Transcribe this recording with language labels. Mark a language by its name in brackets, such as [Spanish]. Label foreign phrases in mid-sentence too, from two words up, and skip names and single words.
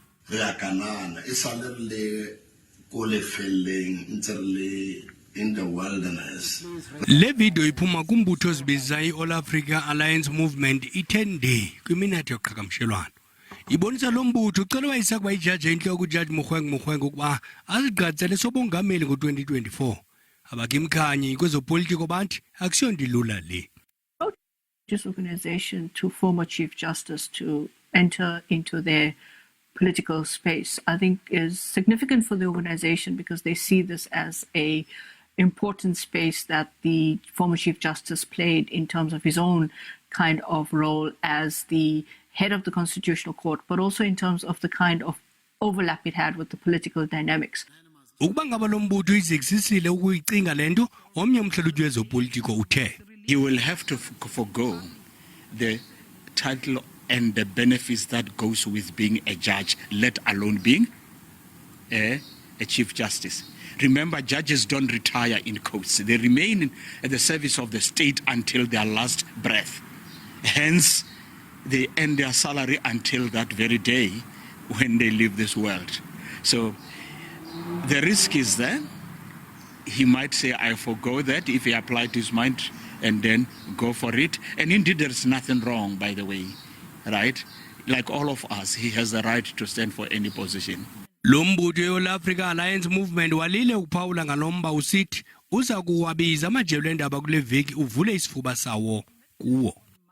[English] in the wilderness. [Xhosa] Le video iphuma kumbutho zibiza i-All Africa Alliance Movement i-10 day kwiminate yoqhagamshelwano. Ibonisa lo mbutho ucela wayisakuba ijaji enhloko uJudge Mogoeng ukuba azigqatsele sobongameli ngo-2024. Abakimkhanyi kwezopolitiko bathi akusiyondilula le. [English] This organization to former Chief Justice to enter into their political space, I think is significant for the organization because they see this as a important space that the former Chief Justice played in terms of his own kind of role as the head of the Constitutional Court, but also in terms of the kind of overlap it had with the political dynamics. [Xhosa] Ukuba ngaba lo mbutho izexisile ukuyicinga lento omnye umhlalutyi wezopolitiko uthe [English] you will have to forgo the title and the benefits that goes with being a judge, let alone being a Chief Justice. Remember, judges don't retire in courts. They remain at the service of the state until their last breath. Hence, they earn their salary until that very day when they leave this world. So the risk is there. He might say, I forgo that if he applied his mind and then go for it. And indeed, there's nothing wrong, by the way, right? Like all of us, he has the right to stand for any position. [Xhosa] Lo mbutho ye-All Africa Alliance Movement walile ukuphawula ngalomba usithi uza kuwabiza amajelo endaba kule veki uvule isifuba sawo kuwo.